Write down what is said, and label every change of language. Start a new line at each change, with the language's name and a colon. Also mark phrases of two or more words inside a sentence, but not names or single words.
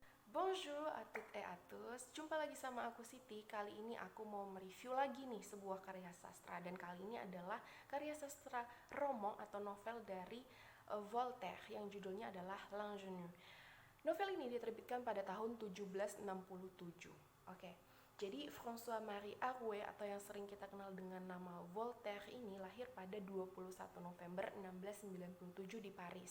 French: Bonjour à toutes et à tous,
Indonesian: jumpa lagi sama aku Siti. Kali ini aku mau mereview lagi nih sebuah karya sastra. Dan kali ini adalah karya sastra roman atau novel dari Voltaire yang judulnya adalah L'Ingénu. Novel ini diterbitkan pada tahun 1767. Oke, jadi François-Marie Arouet atau yang sering kita kenal dengan nama Voltaire ini lahir pada 21 November 1697 di Paris.